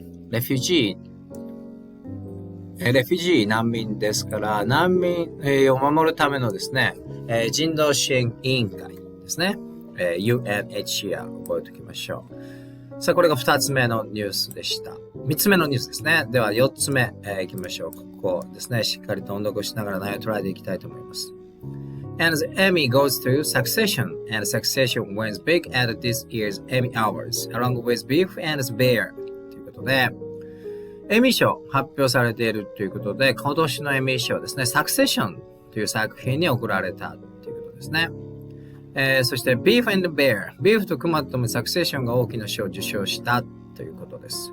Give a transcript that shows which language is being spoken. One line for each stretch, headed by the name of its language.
Japanese: Refugee 難民ですから、難民を守るためのですね、人道支援委員会ですね。 UNHCR 覚えておきましょう。さあ、これが2つ目のニュースでした。3つ目のニュースですね。では4つ目、いきましょう。ここですね、しっかりと音読しながら内容を捉えていきたいと思います。
English: And the Emmy goes to Succession, and Succession wins big at this year's Emmy Awards, along with Beef and Bear.
Japanese: ということで、エミー賞発表されているということで、今年のエミー賞ですね、Succession という作品に贈られたということですね。そして Beef and Bear、ビーフとクマとも Succession が大きな賞を受賞したということです。